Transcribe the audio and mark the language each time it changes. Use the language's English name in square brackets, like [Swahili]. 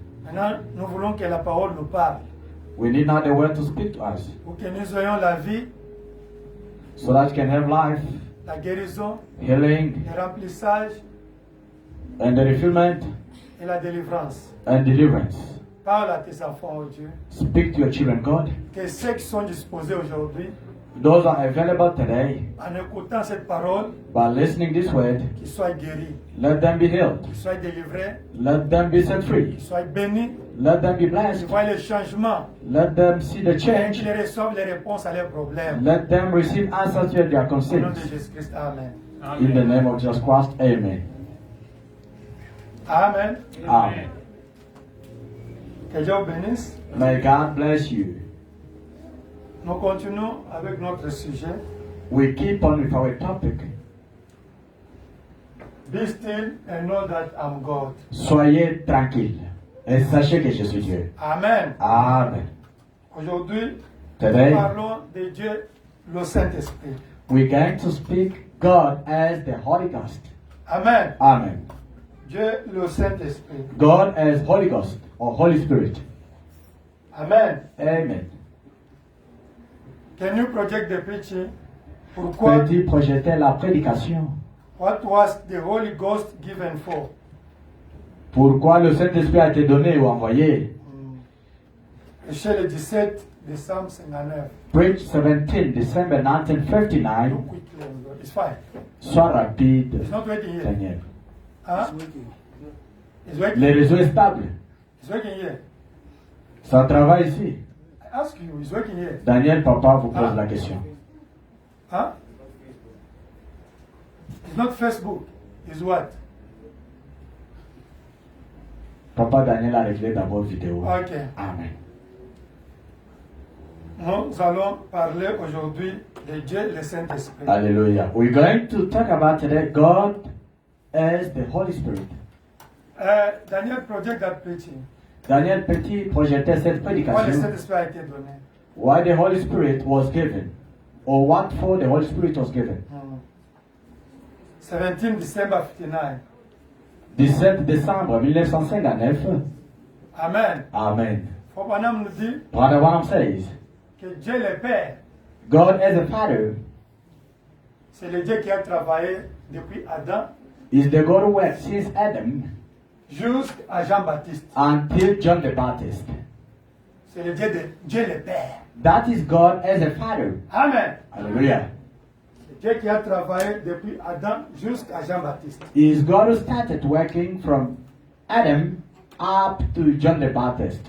[French] Maintenant, nous voulons que la parole nous parle. [English] We need now the word to speak to us, [French] Pour que nous ayons la vie, [English] so that we can have life, [French] la guérison, [English] healing, [French] le remplissage [English] and the refillment [French] et la délivrance. [English] and deliverance. [French] Parle à tes enfants, oh Dieu. [English] Speak to your children, God. [French] Que ceux qui sont disposés aujourd'hui, [English] Those are available today. [French] en écoutant cette parole, [English] By listening this word, [French] qu'ils soient guéris, [English] let them be healed. [French] qu'ils soient délivrés, [English] Let them be set free. [French] qu'ils soient bénis, [English] Let them be [French] qu'ils [English] blessed. [French] voient les changements [English] Let them see the [French] et [English] change. [French] qu'ils reçoivent les réponses à leurs problèmes. [English] Let them receive answers to their [French] Au nom [English] concerns. [French] de Jésus-Christ, Amen. [English] In the name of Jesus Christ, amen. Amen. Amen. [French] Que Dieu vous bénisse. [English] May God bless you. [French] Nous continuons avec notre sujet. [English] We keep on with our topic. Be still and know that I'm God. [French] Soyez tranquilles et sachez que je suis Dieu. Amen. Amen. Aujourd'hui, [English] Today, [French] nous parlons de Dieu, le Saint-Esprit. [English] we're going to speak God as the Holy Ghost. Amen. Amen. [French] Dieu, le Saint-Esprit. [English] God as Holy Ghost or Holy Spirit. Amen. Amen. Can you project the preaching? [French] Pourquoi, Peux-tu projeter la prédication? [English] What was the Holy Ghost given for? [French] Pourquoi le Saint-Esprit a été donné ou envoyé? Chez le 17 décembre 59. [English] Preach 17 December 1959. Look quickly. It's fine. [French] Sois rapide, [English] It's not waiting here. Daniel. Huh? It's waiting. [French] Le réseau est stable. [English] It's working here. [French] Ça travaille ici. [English] I ask you, it's working here. [French] Daniel, papa vous pose la question. Huh? [English] It's not Facebook. It's what? [French] Papa Daniel a réglé d'abord vidéo. Ok. Amen. Nous allons parler aujourd'hui de Dieu, le Saint-Esprit. Hallelujah. [English] We're going to talk about today God as the Holy Spirit. Daniel project that preaching. [French] Daniel Petit projetait cette Pourquoi le prédication. Saint-Esprit a été donné? [English] Why the Holy Spirit was given, or what for the Holy Spirit was given. 17 December 59. [French] 17 décembre 1959. Amen. Amen. Frère Branham nous dit [English] Brother Branham says, [French] que Dieu le Père, [English] God as a Father [French] c'est le Dieu qui a travaillé depuis Adam [English] is the God who worked since Adam [French] jusqu'à Jean-Baptiste. [English] until John the Baptist. [French] C'est le Dieu de Dieu le Père. [English] That is God as a Father. Amen. Hallelujah. [French] C'est Dieu qui a travaillé depuis Adam jusqu'à Jean-Baptiste. [English] Is God who started working from Adam up to John the Baptist.